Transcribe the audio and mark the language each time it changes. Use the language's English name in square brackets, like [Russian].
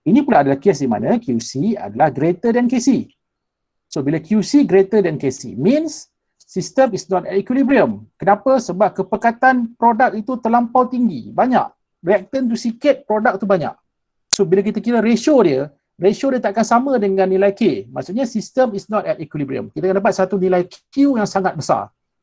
[Malay] Ini pula adalah case di mana QC adalah [English] greater than KC. So bila QC greater than KC means system is not at equilibrium. [Malay] Kenapa? Sebab kepekatan produk itu terlampau tinggi, banyak. Reactant tu sikit, produk tu banyak. So bila kita kira ratio dia takkan sama dengan nilai K. [English] Maksudnya system is not at equilibrium. [Malay] Kita akan dapat satu nilai Q yang sangat besar.